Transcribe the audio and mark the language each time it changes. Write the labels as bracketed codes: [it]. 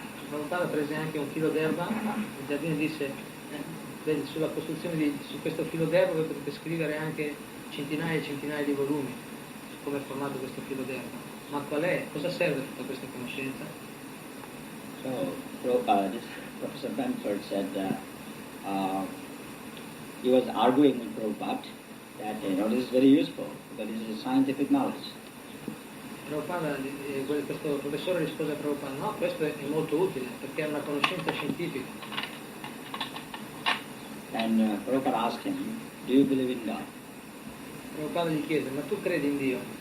[it] Prabhupada prese anche un filo d'erba nel giardino e disse, sulla costruzione su questo filo d'erba voi potete scrivere anche centinaia e centinaia di volumi su come è formato questo filo d'erba. Ma qual è? Cosa serve tutta questa conoscenza? [en] So, Prabhupada, this Professor Benford said he was arguing with Prabhupada that this is very useful because this is scientific knowledge. [it] Prabhupada, questo professore rispose a Prabhupada, no, questo è molto utile perché è una conoscenza scientifica. [en] And Prabhupada asked him, do you believe in God? [it] Prabhupada gli chiese, ma tu credi in Dio?